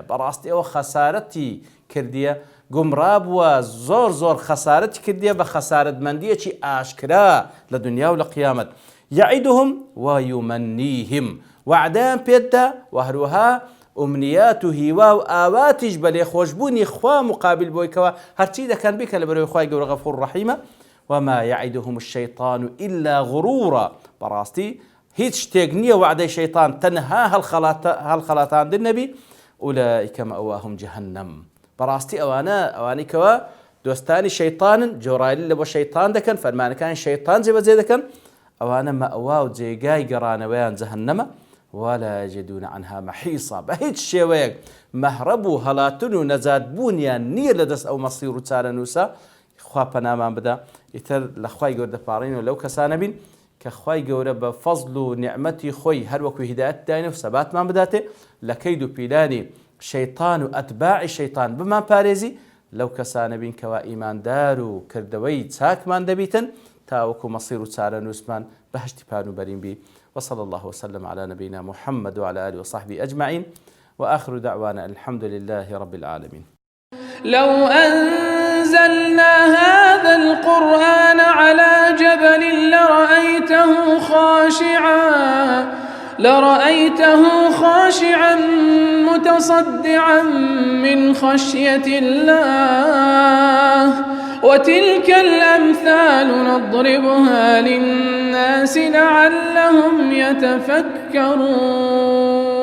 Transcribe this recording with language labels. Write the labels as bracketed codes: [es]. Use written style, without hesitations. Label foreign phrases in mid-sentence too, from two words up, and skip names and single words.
[ckb] بەڕاستی ئەوە خەسارەتی کردیە، گومڕا بووە، زۆر خەسارەتی کردیە بە خەسارەتمەندیەکی ئاشکرا لە دنیا و لە قیامەت. [ar] يعدهم ويمنيهم، [ckb] وعدان پێددا و هەروەها ئومنیات و هیوا و ئاواتیش بە لێخۆشبوونی خوا مقابل بۆی کەوە هەرچی دەکەن بیکە لە بەرەوەی خوای گەورە غەفوور ڕەحیمە. [ar] وما يعدهم الشيطان إلا غرورا. [ckb] بەڕاستی هیچ شتێک نییە وعدەی شەیطان تەنها هەڵخەڵاتاندن نەبی. [ar] ئولئیکە مەئواهم جەهەنەم. [ckb] بەڕاستی ئەوانەی کەوە دۆستانی شەیطانن، جۆرایلی لە بۆ شەیطان دەکەن، فەرمانەکانی شەیطان جێبەجێ دەکەن، ئەوانە مەئوا و جێگای گەڕانەوەیان جەهەنەمە، [ar] ولا يجدون عنها محيصا، [ckb] بە هیچ شێوەیەک مەهرەب و هەڵاتن و نەجاتبوونیان نییە لەدەست ئەو مەسیر و چارەنووسە. خوا پەنامان بدە ئیتر لە خوای گەورە دەپاڕینەوە لەو کەسانە بین کە خوای گەورە بە فەزڵ و نیعمەتی خۆی هەروەکو هیدایەت داینە و سەباتمان بداتێ لە کەید و پیلانی شەیطان و ئەتباعی شەیطان بمان پارێزی، لەو کەسانە بین کەوا ئیماندار و کردەوەی چاکمان دەبیتن تاوەکو مەسیر و چارەنووسمان بەهشتی پانوبەرین بی. [ar] وصلى الله وسلم على نبينا محمد وعلى آله وصحبه أجمعين، وآخر دعوانا الحمد لله رب العالمين. لو أنزلنا هذا القرآن على جبل لرأيته خاشعا متصدعا من خشية الله، وتلك الأمثال نضربها للناس لعلهم يتفكرون.